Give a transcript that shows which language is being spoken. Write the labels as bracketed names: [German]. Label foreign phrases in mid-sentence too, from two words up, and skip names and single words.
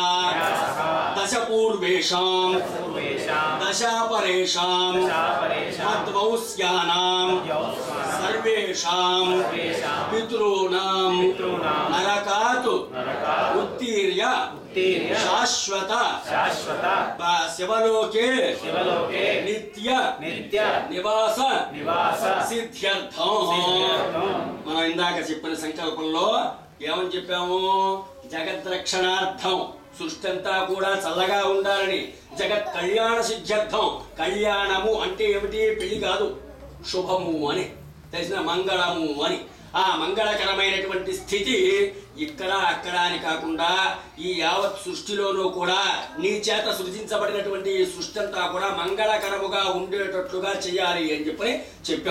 [Sanskrit] दशपूर्वेषां दशापरेषां मद्वंस्यानां सर्वेषां पितॄणां नरकात् उत्तीर्य शाश्वत शिवलोके नित्य निवास सिद्ध्यर्थं [Telugu] మనం ఇందాక చెప్పిన సంకల్పంలో ఏమని చెప్పాము జగద్రక్షణార్థం సృష్టి అంతా కూడా చల్లగా ఉండాలని [Sanskrit] జగత్ కళ్యాణ సిద్ధ్యర్థం [Telugu] కళ్యాణము అంటే ఏమిటి పెళ్లి కాదు శుభము అని తెలిసిన మంగళము అని ఆ మంగళకరమైనటువంటి స్థితి ఇక్కడ అక్కడ అని కాకుండా ఈ యావత్ సృష్టిలోనూ కూడా నీ చేత సృజించబడినటువంటి ఈ సృష్టి అంతా కూడా మంగళకరముగా ఉండేటట్లుగా చేయాలి అని చెప్పాం.